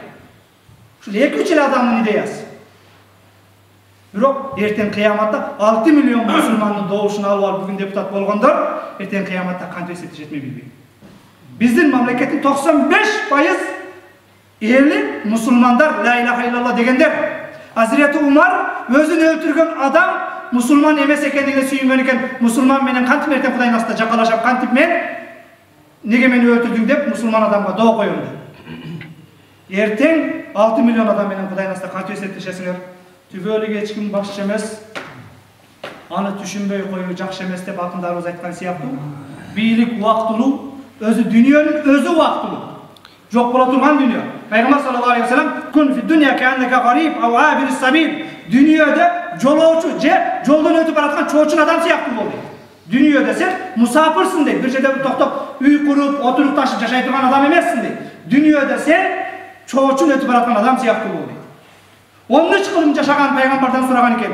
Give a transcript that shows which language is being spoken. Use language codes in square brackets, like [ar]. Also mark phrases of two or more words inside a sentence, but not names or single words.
[ky] Ушул 2-3 эле адамдын идеясы. Бирок эртең кыяматта 6 миллион мусулмандын добушун алып алып бүгүн депутат болгондор эртең кыяматта кантип эсептешет мен билбейм. Биздин мамлекеттин 95% эли мусулмандар, [ar] لا إله إلا الله дегендер. [ky] Азирети Умар өзүн өлтүргөн адам мусулман эмес экендигине сүйүнгөн экен. Мусулман менен кантип эртең Кудайдын астында жакалашап, кантип мен неге мени өлтүрдүң деп мусулман адамга доо коём деп. Эртең 6 миллион адам менен Кудайдын астында кантип эсептешесиңер? Түбөлүк эч ким башчы эмес, аны түшүнбөй коюу жакшы эмес деп акындарыбыз айткан сыяктуу. Бийлик убактылуу, өзү дүнүйөнүн өзү убактылуу. Жок боло турган дүнүйө. [ar] Пайгамбар صلى الله عليه وسلم كن في الدنيا كأنك غريب أو عابر سبيل. [ky] Дүнүйөдө жолоочу же жолдон өтүп бараткан чоочун адам сыяктуу бол дейт. Дүнүйөдө сен мусафирсиң дейт. Бир жерде токтоп үй куруп, отуруп ташып жашай турган адам эмессиң дейт. Дүнүйөдө сен чоочун өтүп бараткан адам сыяктуу бол дейт. 13 кылым жашаган пайгамбардан сураган экен.